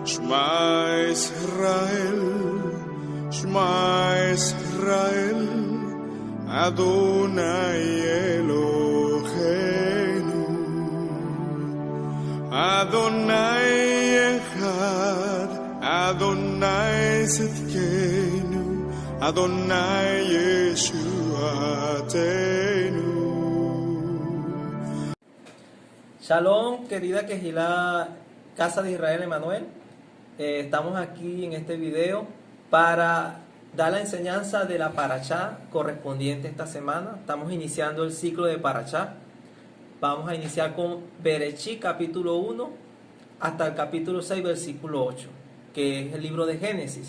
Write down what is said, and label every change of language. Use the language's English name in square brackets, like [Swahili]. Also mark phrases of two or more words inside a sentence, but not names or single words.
[Hebrew] שמע ישראל שמע ישראל אדני אלהינו אדני אחד אדני צדקנו אדני ישועתנו. [Spanish] Shalom, querida Kehilá, Casa de Israel Emanuel. Estamos aquí en este video para dar la enseñanza de la Parashá correspondiente esta semana. Estamos iniciando el ciclo de Parashá. Vamos a iniciar con Bereshit, capítulo 1, hasta el capítulo 6, versículo 8, que es el libro de Génesis.